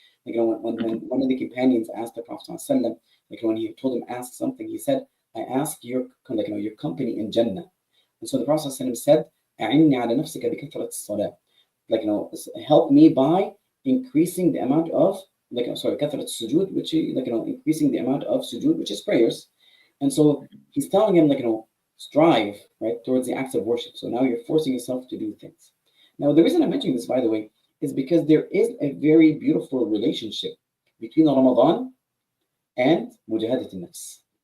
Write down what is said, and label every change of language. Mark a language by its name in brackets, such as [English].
[English] When one of the companions asked the Prophet ﷺ, when he told him ask something, he said, "I ask your your company in Jannah." And so the Prophet ﷺ said, [Arabic] "أعني على نفسك بكثرة الصلاة." [English] Help me by increasing the amount of kathrat sujud, which is increasing the amount of sujud, which is prayers. And so he's telling him strive right towards the acts of worship. So now you're forcing yourself to do things. Now the reason I'm mentioning this, by the way, is because there is a very beautiful relationship between Ramadan and mujahadat nafs.